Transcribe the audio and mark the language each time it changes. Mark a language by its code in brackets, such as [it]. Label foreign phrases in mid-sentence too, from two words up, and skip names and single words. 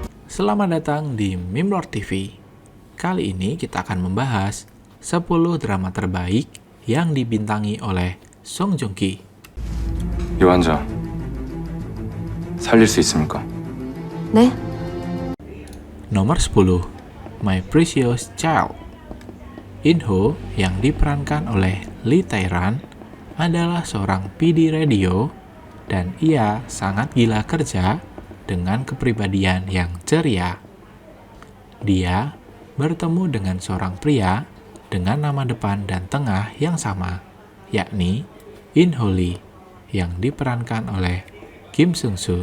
[id] Selamat datang di Mimlord TV. Kali ini kita akan membahas 10 drama terbaik yang dibintangi oleh Song Joong Ki. [ko] 이 환자 살릴 수 있습니까? 네? [id] Nomor 10, My Precious Child. In-ho yang diperankan oleh Lee Tae-ran adalah seorang PD radio dan ia sangat gila kerja dengan kepribadian yang ceria. Dia bertemu dengan seorang pria dengan nama depan dan tengah yang sama, yakni In-ho Lee, yang diperankan oleh Kim Seung-soo.